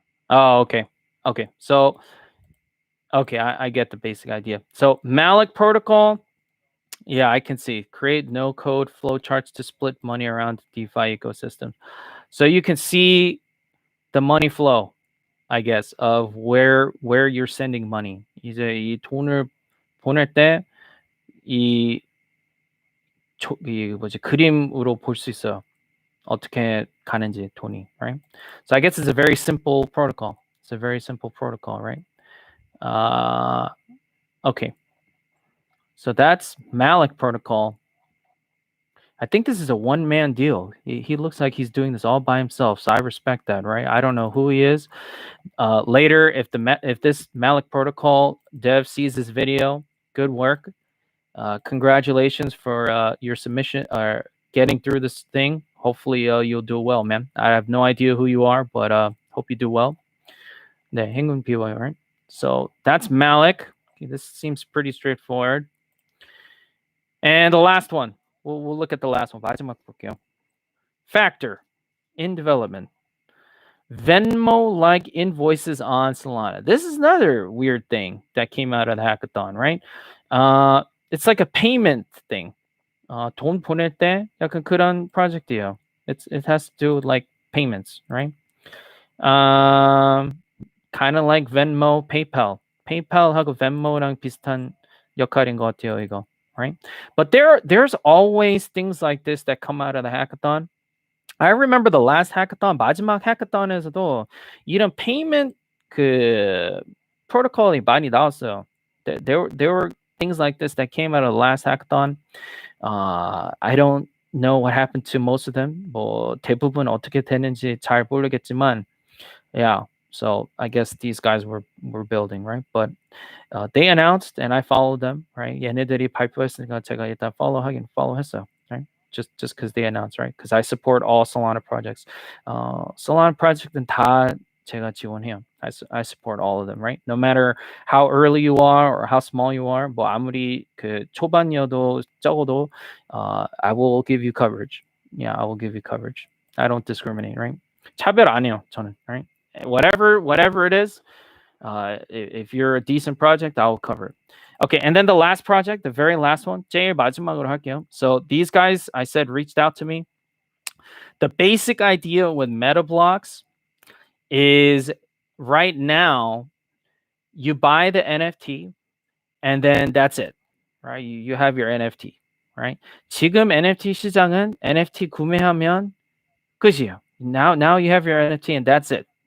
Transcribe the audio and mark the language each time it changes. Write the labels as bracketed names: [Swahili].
[English] Oh, okay. Okay. So, okay, I get the basic idea. So, Malik protocol, yeah, I can see. Create no code flowcharts to split money around the DeFi ecosystem. So, you can see the money flow, I guess, of where you're sending money. [Korean] 이제 이 돈을 보낼 때 이 이 뭐지 그림으로 볼 수 있어요. 어떻게 가는지 돈이, right? [English] So I guess it's a very simple protocol. It's a very simple protocol, right? Okay. So that's Malik protocol. I think this is a one-man deal. He looks like he's doing this all by himself, so I respect that, right? I don't know who he is. Later, if this Malik protocol dev sees this video, good work. Congratulations for your submission or getting through this thing. Hopefully, you'll do well, man. I have no idea who you are, but hope you do well. [Korean] 네, 행운 비워요, right? [English] So that's Malik. Okay, this seems pretty straightforward. And the last one. We'll look at the last one. [Korean] 마지막 볼게요. [English] Factor in development. Venmo-like invoices on Solana. This is another weird thing that came out of the hackathon, right? It's like a payment thing. [Korean] 돈 보낼 때 약간 그런 project이에요. [English] It has to do with like payments, right? Kind of like Venmo, PayPal. [Korean] PayPal하고 Venmo랑 비슷한 역할인 것 같아요, 이거, right? [English] But there's always things like this that come out of the hackathon. I remember the last hackathon, [Korean] 마지막 hackathon에서도 이런 payment 그 protocol이 많이 나왔어요. [English] There were things like this that came out of the last hackathon. I don't know what happened to most of them. [Korean] 뭐 대부분 어떻게 되는지 잘 모르겠지만, yeah. [English] So I guess these guys were building, right? But they announced, and I followed them, right? [Korean] 얘네들이 발표했으니까 제가 일단 follow했어요, right? [English] Just because they announced, right? Because I support all Solana projects. [Korean] Solana project은 다 제가 지원해요. [English] I support all of them, right? No matter how early you are or how small you are, [Korean] 뭐 아무리 그 초반이어도 적어도, [English] I will give you coverage. Yeah, I will give you coverage. I don't discriminate, right? [Korean] 차별 안 해요, 저는, right? [English] Whatever it is, if you're a decent project, I'll cover it. Okay, and then the last project, the very last one, [Korean] 제일 마지막으로 할게요. [English] So these guys, I said, reached out to me. The basic idea with meta blocks is right now you buy the NFT and then that's it, right? You have your NFT, right? [Korean] 지금 NFT 시장은 NFT 구매하면 끝이에요. [English] Now you have your NFT and that's it.